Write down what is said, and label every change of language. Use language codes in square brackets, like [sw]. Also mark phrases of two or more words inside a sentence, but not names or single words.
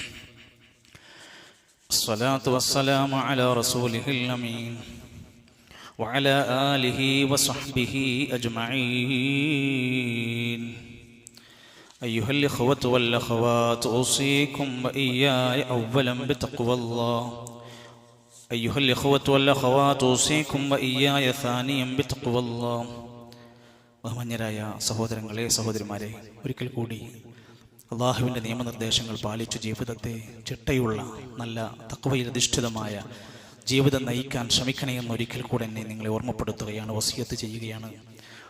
[ar] الصلاة والسلام على رسوله الأمين وعلى آله وصحبه أجمعين. أيها الإخوة والأخوات أوصيكم وإياي أولا بتقوى الله. أيها الإخوة والأخوات أوصيكم وإياي ثانيا بتقوى الله. [ml] ബഹുമാന്യരായ സഹോദരങ്ങളെ, സഹോദരിമാരെ, ഒരിക്കൽ കൂടി അള്ളാഹുവിൻ്റെ നിയമനിർദ്ദേശങ്ങൾ പാലിച്ചു ജീവിതത്തെ ചിട്ടയുള്ള നല്ല തഖ്വയിലധിഷ്ഠിതമായ ജീവിതം നയിക്കാൻ ശ്രമിക്കണേ എന്നൊരിക്കൽ കൂടെ എന്നെ നിങ്ങളെ ഓർമ്മപ്പെടുത്തുകയാണ്, വസിയത്ത് ചെയ്യുകയാണ്.